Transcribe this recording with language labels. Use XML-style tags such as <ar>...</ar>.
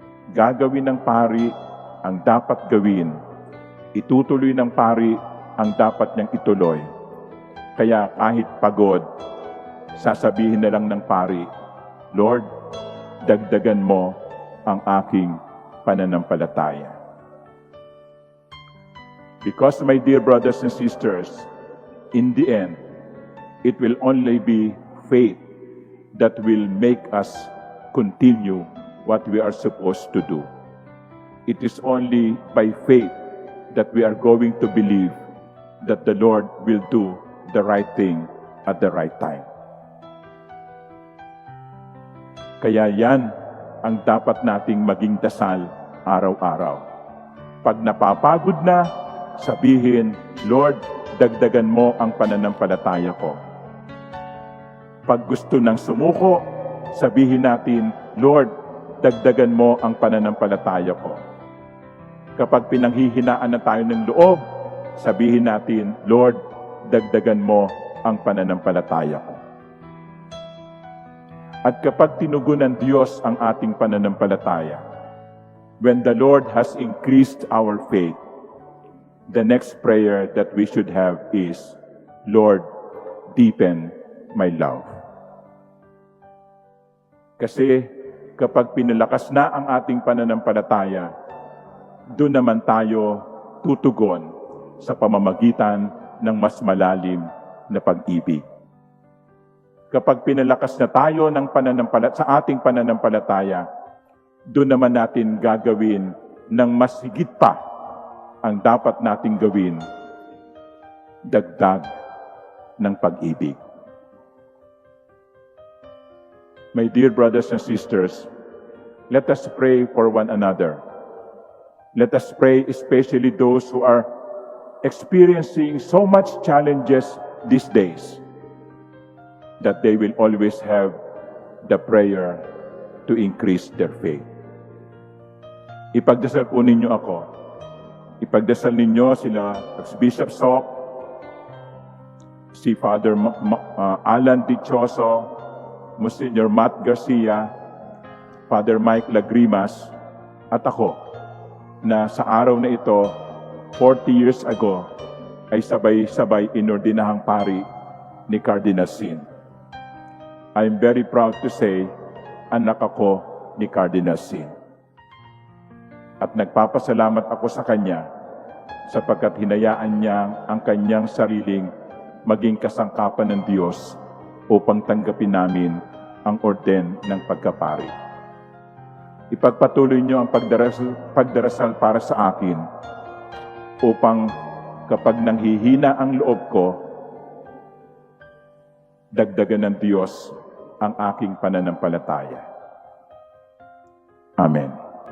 <tl>Gagawin ng pari ang dapat gawin. Itutuloy ng pari ang dapat niyang ituloy. Kaya kahit pagod, sasabihin na lang ng pari, Lord, dagdagan mo ang aking pananampalataya.</tl> <en>Because, my dear brothers and sisters, in the end, it will only be faith that will make us continue what we are supposed to do. It is only by faith that we are going to believe that the Lord will do the right thing at the right time.</en> <tl>Kaya yan ang dapat nating maging dasal araw-araw. Pag napapagod na, sabihin, Lord, dagdagan mo ang pananampalataya ko. Pag gusto nang sumuko, sabihin natin, Lord, dagdagan mo ang pananampalataya ko. Kapag pinanghihinaan na tayo ng loob, sabihin natin, Lord, dagdagan mo ang pananampalataya ko. At kapag tinugunan Diyos ang ating pananampalataya,</tl> <en>when the Lord has increased our faith, the next prayer that we should have is, Lord, deepen my love.</en> <tl>Kasi kapag pinalakas na ang ating pananampalataya, doon naman tayo tutugon sa pamamagitan ng mas malalim na pag-ibig. Kapag pinalakas na tayo ng sa ating pananampalataya, doon naman natin gagawin ng mas higit pa ang dapat nating gawin, dagdag ng pag-ibig.</tl> <en>My dear brothers and sisters, let us pray for one another. Let us pray especially those who are experiencing so much challenges these days, that they will always have the prayer to increase their faith.</en> <tl>Ipagdasal po ninyo ako. Ipagdasal ninyo sila Bishop Sok, si Father Alan Dichoso, Monsignor Matt Garcia, Father Mike Lagrimas, at ako, na sa araw na ito, 40 years ago, ay sabay-sabay inordinahang pari ni Cardinal Sin.</tl> <en>I'm very proud to say,</en> <tl>anak ako ni Cardinal Sin. At nagpapasalamat ako sa kanya sapagkat hinayaan niya ang kanyang sariling maging kasangkapan ng Diyos upang tanggapin namin ang orden ng pagkapari. Ipagpatuloy niyo ang pagdarasal para sa akin upang kapag nanghihina ang loob ko, dagdagan ng Diyos ang aking pananampalataya. Amen.</tl>